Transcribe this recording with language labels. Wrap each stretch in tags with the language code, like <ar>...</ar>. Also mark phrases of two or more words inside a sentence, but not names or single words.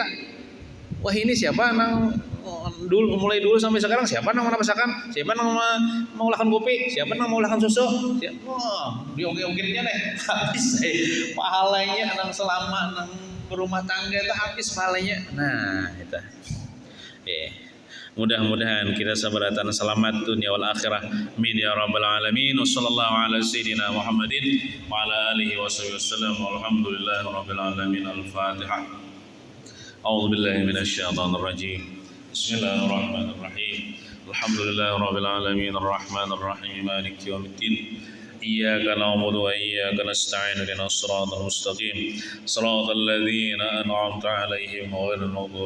<bjn>Wah ini siapa nang mulai dulu sampai sekarang siapa nang menapasakan, siapa nang mengolahkan kopi, siapa nang mengolahkan susu. Wah, diungkit-ungkitnya deh. Habis pahalanya nang selama nang berumah tangga itu habis pahalanya. Nah, itu. Mudah-mudahan kita sabaratan selamat</bjn> <ar>الدنيا والآخرة. آمين يا رب العالمين. وصلى الله على سيدنا محمد وعلى آله وسلم. والحمد لله رب العالمين. Al-Fatihah. أعوذ بالله من الشيطان الرجيم. بسم الله الرحمن الرحيم. الحمد لله رب العالمين. الرحمن الرحيم. مالك يوم الدين. إياك نعبد وإياك نستعين اهدنا الصراط المستقيم صراط الذين أنعمت عليهم غير المغضوب</ar>